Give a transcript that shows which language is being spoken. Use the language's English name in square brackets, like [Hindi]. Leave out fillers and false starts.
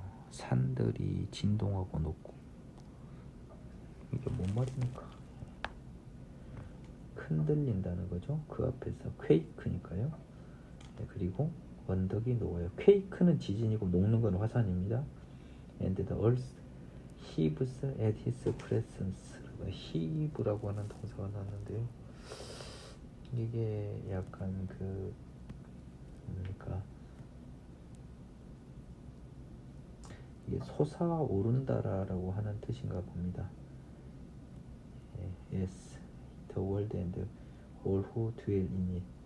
[Korean] 산들이 진동하고 높고, 이게 뭔 말입니까? 흔들린다는 거죠. 그 앞에서 퀘이크니까요. 그리고 언덕이 녹아요. 퀘이크는 지진이고 녹는 건 화산입니다. [English] And the earth heaves at his presence. [Korean] heave라고 하는 동사가 나왔는데요. 이게 약간 뭡니까? 이게 솟아오른다라고 하는 뜻인가 봅니다. [English] Yes, the world and all who dwell in it.